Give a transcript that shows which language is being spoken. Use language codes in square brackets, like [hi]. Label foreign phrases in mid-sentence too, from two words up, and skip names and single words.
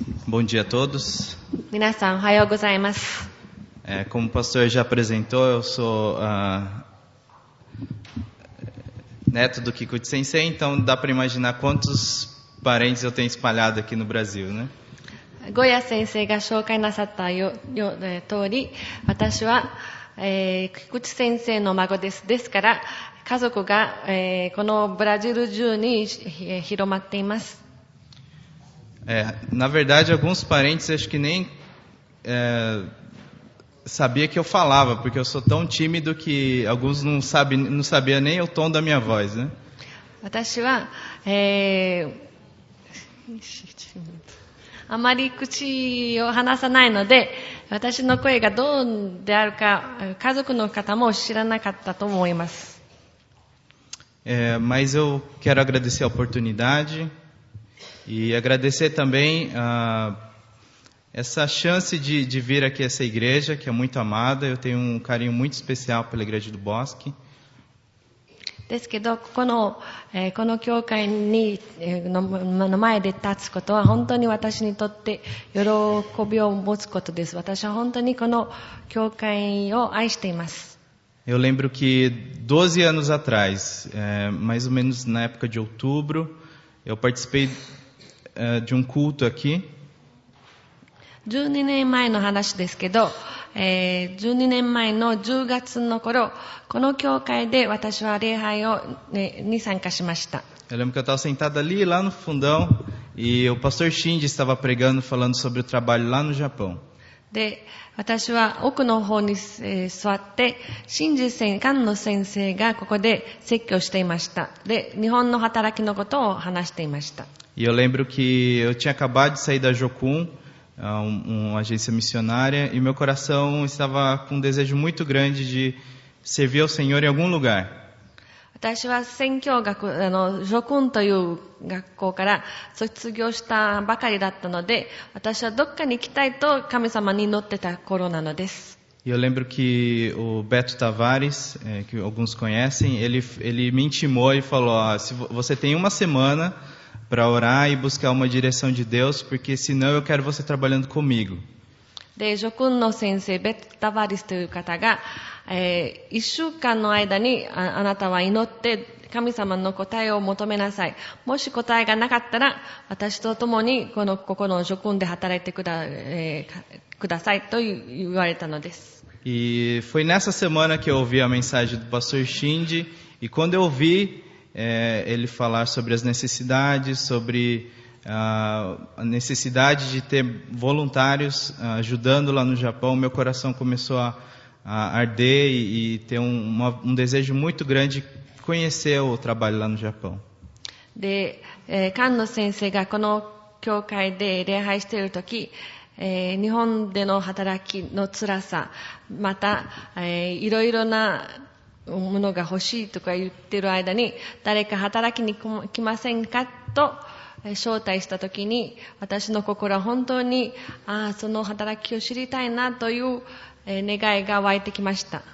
[pt] Bom dia a todos. [ja] 皆さんおはようございます。 [pt] Como o pastor já apresentou, eu sou neto do Kikuchi Sensei, então dá para imaginar quantos parentes eu tenho espalhado aqui no Brasil, né? [ja] ゴヤ先生が紹介なさった通り、私は、菊池先生の孫です。ですから、家族が、このブラジル中に、広まっています。 [pt] Na verdade, alguns parentes acho que nem sabia que eu falava, porque eu sou tão tímido que alguns não sabia nem o tom da minha voz, né? [ja] 私は、あまり口を話さないので、私の声がどうであるか、家族の方も知らなかったと思います。 [pt] Mas eu quero agradecer a oportunidade e agradecer também essa chance de vir aqui a essa igreja, que é muito amada. Eu tenho um carinho muito especial pela Igreja do Bosque. [ja] ですけど、この教会の前で立つことは本当に私にとって喜びを持つことです。私は本当にこの教会を愛しています。 [pt] Eu lembro que 12 anos atrás, mais ou menos na época de outubro, eu participei de um culto aqui. [ja] 12 年前の話ですけど、12年前の10月の頃、この教会で私は礼拝に参加しました。 [pt] Eu lembro que eu estava sentado ali, lá no fundão, e o pastor Shinji estava pregando, falando sobre o trabalho lá no Japão. [ja] で、私は奥の方に座って、菅野先生がここで説教していました。で、日本の働きのことを話していました。 [pt] E eu lembro que eu tinha acabado de sair da Jokun, uma agência missionária, e meu coração estava com um desejo muito grande de servir ao Senhor em algum lugar. [ja] 私は宣教学、ジョクンという学校から卒業したばかりだったので、私はどっかに行きたいと神様に祈ってた頃なのです。 [pt] E eu lembro que o Beto Tavares, que alguns conhecem, ele me intimou e falou: se você tem uma semana para orar e buscar uma direção de Deus, porque senão eu quero você trabalhando comigo. [ja] で、ジョクンの先生、ベッタバリスという方が、1週間の間にあなたは祈って神様の答えを求めなさい。もし答えがなかったら、私と共にここのジョクンで働いてくださいと言われたのです。 [pt] E foi nessa semana que eu ouvi a mensagem do pastor Shinji, e quando eu ouvi ele falar sobre as necessidades, sobre a necessidade de ter voluntários ajudando lá no Japão, meu coração começou a arder e ter um desejo muito grande de conhecer o trabalho lá no Japão. [ja] で、菅野先生がこの教会で礼拝しているとき、日本での働きの辛さ、また、いろいろなものが欲しいとか言っている間に、誰か働きに来ませんかと招待したときに、私の心は本当にその働きを知りたいなという願いが湧いてきました。